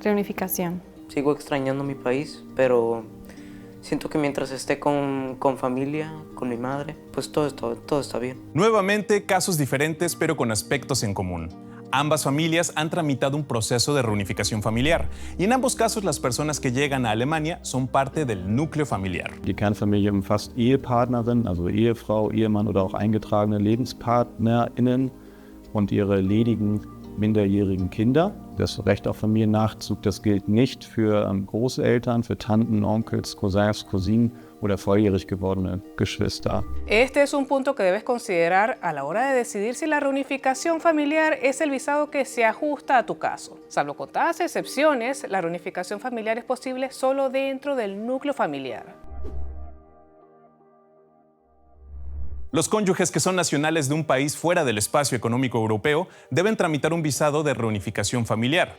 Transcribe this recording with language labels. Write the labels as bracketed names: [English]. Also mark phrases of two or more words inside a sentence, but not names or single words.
[Spanish] Sigo extrañando mi país, pero siento que mientras esté con familia, con mi madre, pues todo está bien. Nuevamente, casos diferentes pero con aspectos en común. Ambas familias han tramitado un proceso de reunificación familiar y en ambos casos las personas que llegan a Alemania son parte del núcleo familiar. [German] Die Kernfamilie umfasst Ehepartnerinnen, also Ehefrau, Ehemann oder auch eingetragene LebenspartnerInnen und ihre ledigen minderjährigen Kinder. Das Recht auf Familiennachzug, das gilt nicht für Großeltern, für Tanten, Onkels, Cousins, Cousinen oder volljährig gewordene Geschwister. [Spanish] Este es un punto que debes considerar a la hora de decidir si la reunificación familiar es el visado que se ajusta a tu caso. Salvo contadas excepciones, la reunificación familiar es posible solo dentro del núcleo familiar. Los cónyuges que son nacionales de un país fuera del espacio económico europeo deben tramitar un visado de reunificación familiar.